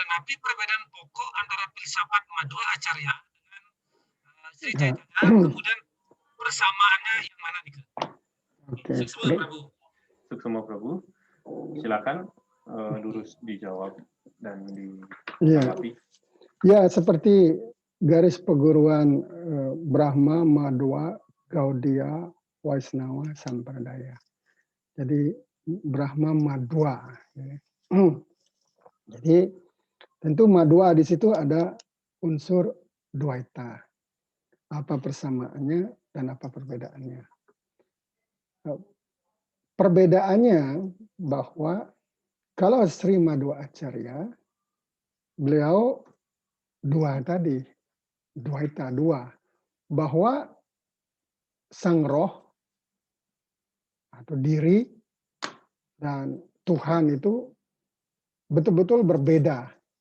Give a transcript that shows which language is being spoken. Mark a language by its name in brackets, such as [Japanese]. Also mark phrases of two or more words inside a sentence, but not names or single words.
[Indonesian] Tapi perbedaan pokok antara filsafat Madhva Acharya dengan Sri Chaitanya, kemudian persamaannya yang mana nih? Suksema Prabu. Silakan lurus dijawab dan ditanggapi. Ya, seperti garis peguruan Brahma, Madhva, Gaudiya, Vaisnava, Sampradaya. Jadi Brahma Madhva. Jadi tentu Madhva di situ ada unsur Dwaita. Apa persamaannya dan apa perbedaannya? Perbedaannya bahwa kalau Sri Madhva Acharya, beliau dua tadi, Dwaita dua, bahwa sang roh atau diri dan Tuhan itu betul-betul berbeda.